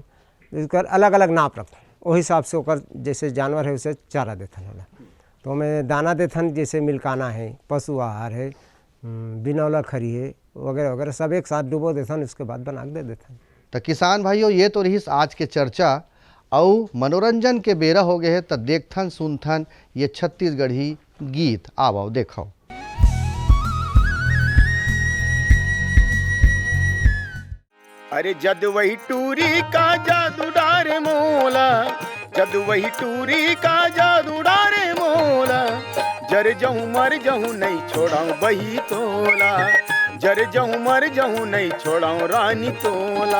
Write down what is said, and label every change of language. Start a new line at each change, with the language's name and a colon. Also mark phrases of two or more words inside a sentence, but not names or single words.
Chhattisgarhi: इसकर अलग अलग नाप रखथन, वही हिसाब से ओकर जैसे जानवर है उसे चारा देथन होला। तो मैं दाना देथन जैसे मिल्काना है, पशु आहार है, बिनौला खरी है वगैरह वगैरह सब एक साथ डुबो देथन, उसके बाद बना के दे देथन। तो किसान भाइयों ये तो रही आज के चर्चा और मनोरंजन के बेरा हो गए है। तो देखथन सुनथन ये छत्तीसगढ़ी गीत आवो देखो। अरे जद वही टूरी का जादू डारे मोला, जद वही टूरी का जादू डारे मोला, जर जहूँ मर जहूँ नहीं छोड़ाऊँ बही तोला, जर जहूँ मर जहूँ नहीं छोड़ाऊँ रानी तोला।